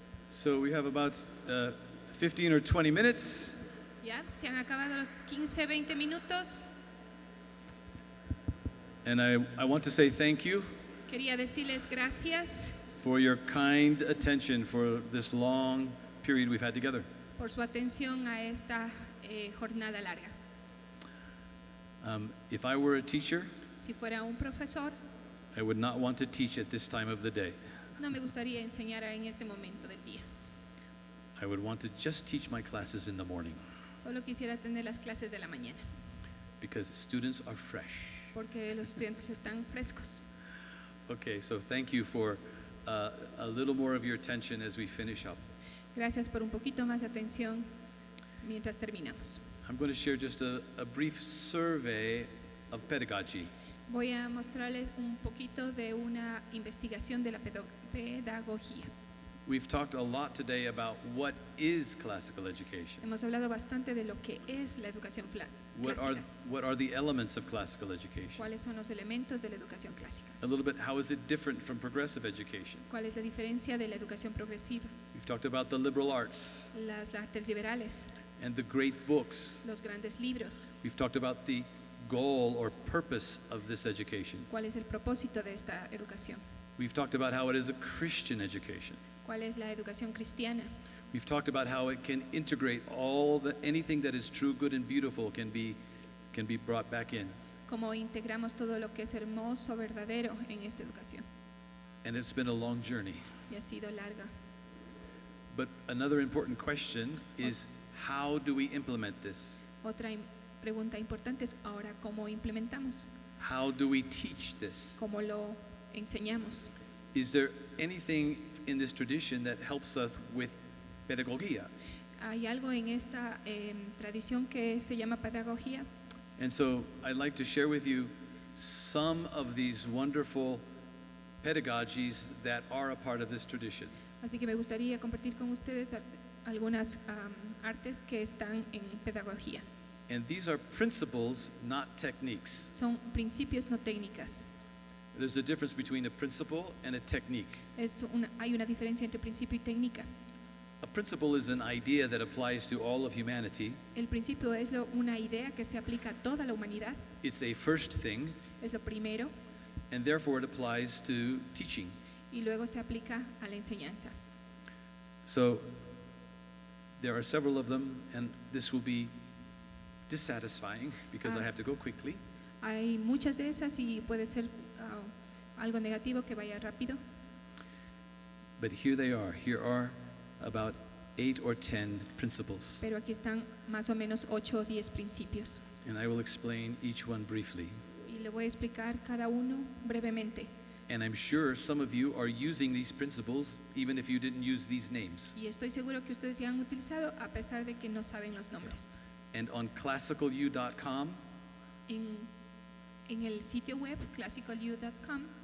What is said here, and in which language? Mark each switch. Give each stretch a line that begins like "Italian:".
English: So we have about 15 or 20 minutes.
Spanish: ¿Ya? Se han acabado los 15, 20 minutos.
English: And I want to say thank you
Spanish: Quería decirles gracias
English: for your kind attention for this long period we've had together.
Spanish: por su atención a esta jornada larga.
English: If I were a teacher,
Spanish: Si fuera un profesor,
English: I would not want to teach at this time of the day.
Spanish: no me gustaría enseñar en este momento del día.
English: I would want to just teach my classes in the morning
Spanish: Solo quisiera tener las clases de la mañana,
English: because students are fresh.
Spanish: porque los estudiantes están frescos.
English: Okay, so thank you for a little more of your attention as we finish up.
Spanish: Gracias por un poquito más de atención mientras terminamos.
English: I'm going to share just a brief survey of pedagogy.
Spanish: Voy a mostrarles un poquito de una investigación de la pedagogía.
English: We've talked a lot today about what is classical education.
Spanish: Hemos hablado bastante de lo que es la educación clásica.
English: What are the elements of classical education?
Spanish: ¿Cuáles son los elementos de la educación clásica?
English: A little bit, how is it different from progressive education?
Spanish: ¿Cuál es la diferencia de la educación progresiva?
English: We've talked about the liberal arts
Spanish: Las artes liberales,
English: and the great books.
Spanish: los grandes libros.
English: We've talked about the goal or purpose of this education.
Spanish: ¿Cuál es el propósito de esta educación?
English: We've talked about how it is a Christian education.
Spanish: ¿Cuál es la educación cristiana?
English: We've talked about how it can integrate anything that is true, good, and beautiful can be brought back in.
Spanish: Cómo integramos todo lo que es hermoso, verdadero en esta educación.
English: And it's been a long journey.
Spanish: Y ha sido larga.
English: But another important question is, how do we implement this?
Spanish: Otra pregunta importante es ahora cómo implementamos,
English: How do we teach this?
Spanish: cómo lo enseñamos.
English: Is there anything in this tradition that helps us with pedagogía?
Spanish: Hay algo en esta tradición que se llama pedagogía.
English: And so I'd like to share with you some of these wonderful pedagogies that are a part of this tradition.
Spanish: Así que me gustaría compartir con ustedes algunas artes que están en pedagogía.
English: And these are principles, not techniques.
Spanish: Son principios, no técnicas.
English: There's a difference between a principle and a technique.
Spanish: Hay una diferencia entre principio y técnica.
English: A principle is an idea that applies to all of humanity.
Spanish: El principio es una idea que se aplica a toda la humanidad.
English: It's a first thing,
Spanish: Es lo primero
English: and therefore it applies to teaching.
Spanish: y luego se aplica a la enseñanza.
English: So there are several of them, and this will be dissatisfying because I have to go quickly.
Spanish: Hay muchas de esas y puede ser algo negativo que vaya rápido.
English: But here they are. Here are about 8 or 10 principles.
Spanish: Pero aquí están más o menos 8 o 10 principios.
English: And I will explain each one briefly.
Spanish: Y le voy a explicar cada uno brevemente.
English: And I'm sure some of you are using these principles even if you didn't use these names.
Spanish: Y estoy seguro que ustedes ya han utilizado a pesar de que no saben los nombres.
English: And on classicalu.com,
Spanish: En el sitio web classicalu.com